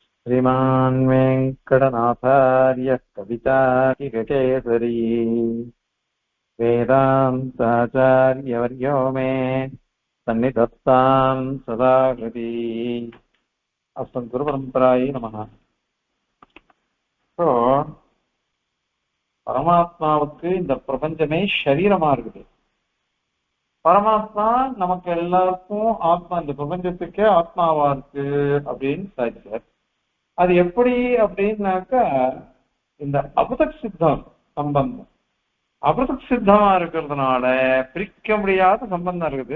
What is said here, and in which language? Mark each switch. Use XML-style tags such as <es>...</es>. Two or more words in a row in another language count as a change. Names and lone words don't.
<sa>श्रीमान् वेङ्कटनाथार्यः कविताकिककेसरी वेदान्ताचार्यवर्यो मे सन्निधत्तां सदा हृदि अस्मद्गुरुपरम्परायै नमः.</sa> <ta>இப்போ பரமாத்மாவுக்கு இந்த பிரபஞ்சமே சரீரமா இருக்குது. பரமாத்மா நமக்கு எல்லாருக்கும் ஆத்மா, இந்த பிரபஞ்சத்துக்கே ஆத்மாவா இருக்கு அப்படின்னு சாதிச்சார். அது எப்படி அப்படின்னாக்கா, இந்த அபதக் சித்தம் சம்பந்தம் அபதக் சித்தமா இருக்கிறதுனால பிரிக்க முடியாத சம்பந்தம் இருக்குது.</ta>